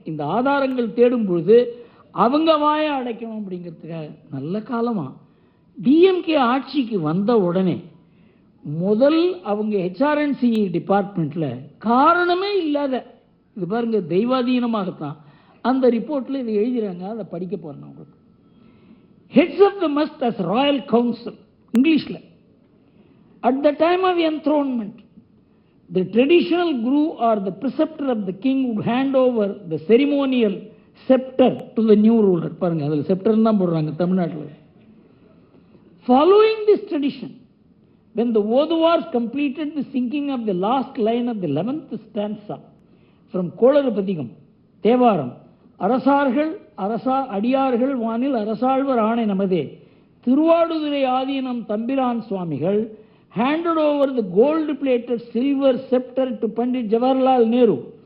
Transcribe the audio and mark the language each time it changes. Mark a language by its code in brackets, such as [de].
[ta] இந்த ஆதாரங்கள் தேடும் பொழுது அவங்க வாயை அடைக்கணும் அப்படிங்கிறதுக்காக. நல்ல காலமா டிஎம்கே ஆட்சிக்கு வந்த உடனே முதல் அவங்க ஹெச்ஆர்என்சி டிபார்ட்மெண்ட்ல காரணமே இல்லாத, இது பாருங்க தெய்வாதீனமாகத்தான் அந்த ரிப்போர்ட்ல இதை எழுதுறாங்க. அதை படிக்க போறேன் உங்களுக்கு. [en] Heads of the must as royal council, Englishல. At the time of enthronement, the traditional guru or the preceptor of the king would hand over the ceremonial scepter to the new ruler. [ta] பாருங்க, அதுல scepter தான் போடுறாங்க தமிழ்நாட்டில். [en] Following this tradition, when the Oduvars completed the singing of the last line of the 11th stanza from Kolarupathigam, Thevaram, [ta] அரசார்கள் அடியார்கள் வானில் அரசாழ்வர் ஆணை நமதே, [en] Thiruvaduthurai Adheenam Thambiran Swamigal handed over the gold-plated silver scepter to Pandit Jawaharlal Nehru.